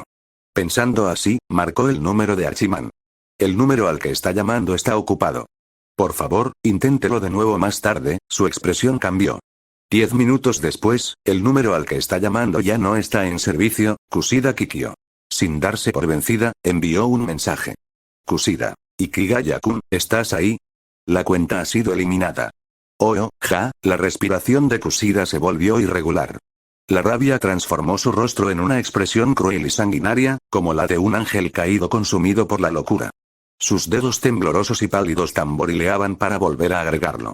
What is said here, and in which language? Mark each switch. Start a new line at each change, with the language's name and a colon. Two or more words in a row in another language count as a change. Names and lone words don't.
Spanish: Pensando así, marcó el número de Hachiman. El número al que está llamando está ocupado. Por favor, inténtelo de nuevo más tarde. Su expresión cambió. 10 minutos después, el número al que está llamando ya no está en servicio. Kushida Kikyo. Sin darse por vencida, envió un mensaje. Kushida. Ikigaya-kun, ¿estás ahí? La cuenta ha sido eliminada. La respiración de Kushida se volvió irregular. La rabia transformó su rostro en una expresión cruel y sanguinaria, como la de un ángel caído consumido por la locura. Sus dedos temblorosos y pálidos tamborileaban para volver a agregarlo.